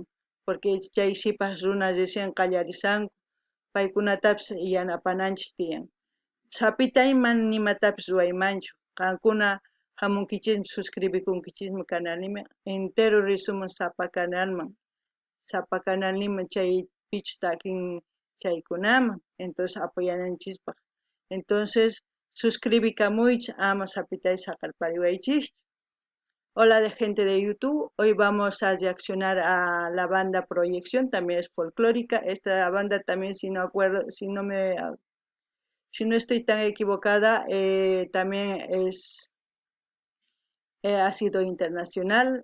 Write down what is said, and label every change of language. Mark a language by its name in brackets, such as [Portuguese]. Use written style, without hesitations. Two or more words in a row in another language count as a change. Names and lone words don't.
[Quechua] porque chay sipas runa recién qallarisanku paykunatapas yanapananchis tiyan sapitay mana nimatapis ruwaymanchu qankuna hamunkichismi suscribicunkichismi canalniman entero risumun sapa canalniman chay pichus takin chaykunaman entonces apoyananchispaq entonces suscribicamuychis ama sapitay saqarpariwaychis. [Spanish] Hola de gente de YouTube, hoy vamos a reaccionar a la banda Proyección, también es folclórica. Esta banda también, si no estoy tan equivocada, también ha sido internacional.